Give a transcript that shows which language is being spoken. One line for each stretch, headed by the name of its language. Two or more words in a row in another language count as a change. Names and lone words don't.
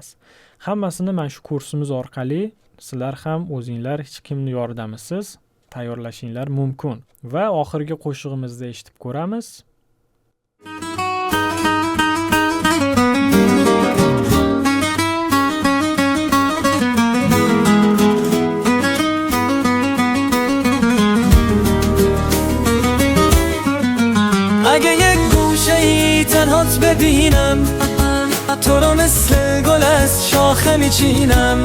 Uzbek: Hammasini mana shu kursimiz orqali sizlar ham o'zinglar hech kimning yordamisiz tayyorlashinglar mumkin va oxirgi qo'shig'imizda eshitib ko'ramiz.
Persian: اگه یک گوشه ای تنهات ببینم، تو رو مثل گل از شاخه میچینم.